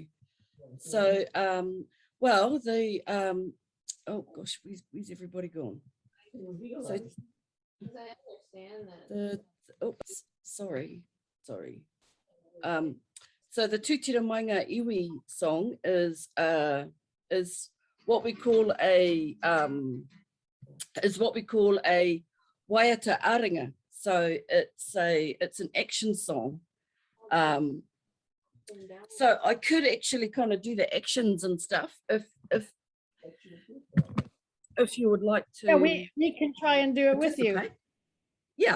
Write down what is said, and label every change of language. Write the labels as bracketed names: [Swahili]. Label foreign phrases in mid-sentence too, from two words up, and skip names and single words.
[English] So well, the oh gosh, where's everybody gone? So I understand that. oops, sorry. So the Tūtira Mai Ngā Iwi song is what we call a [Māori] waiata aringa. [English] So it's an action song. So I could actually kind of do the actions and stuff if you would like to. Yeah, we can try and do it with you. participate. Yeah.